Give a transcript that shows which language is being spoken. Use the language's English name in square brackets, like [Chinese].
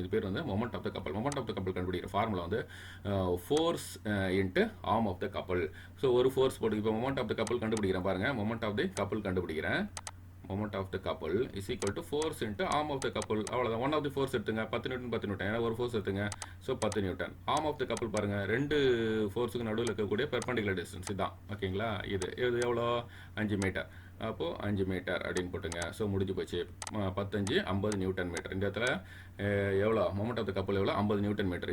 [Tamil] இது பேர் வந்து மொமெண்ட் ஆஃப் த கப்பல். மொமெண்ட் ஆஃப் த கப்பல் கண்டுபிடிக்கிற ஃபார்முலா வந்து force into arm of the கப்பல். ஸோ ஒரு ஃபோர்ஸ் போட்டு இப்போ மொமெண்ட் ஆஃப் த கப்பல் கண்டுபிடிக்கிறேன் பாருங்கள். மொமெண்ட் ஆஃப் தி கப்பல் கண்டுபிடிக்கிறேன். [English] moment of the couple is equal to force into arm of the couple. [Tamil] அவ்வளவுதான். ஒன் ஆஃப் தி ஃபோர்ஸ் எடுத்துங்க, 10 நியூட்டன் 10 நியூட்டன், ஏன்னா ஒரு ஃபோர்ஸ் எடுத்துங்க. So 10 Newton. Arm of the கப்பல் பாருங்க, ரெண்டு ஃபோர்ஸுக்கு நடுவில் இருக்கக்கூடிய பெர்பெண்டிகுலர் டிஸ்டன்ஸ் இதுதான். ஓகேங்களா? இது எவ்வளோ, 5 மீட்டர். அப்போது 5 மீட்டர் அப்படின்னு போட்டுங்க. ஸோ முடிஞ்சு போச்சு. 15 50 நியூட்டன் மீட்டர். இந்த இடத்துல எவ்வளோ மொமெண்ட் ஆஃப் த கப்பல் எவ்வளோ, 50 நியூட்டன் மீட்டர்.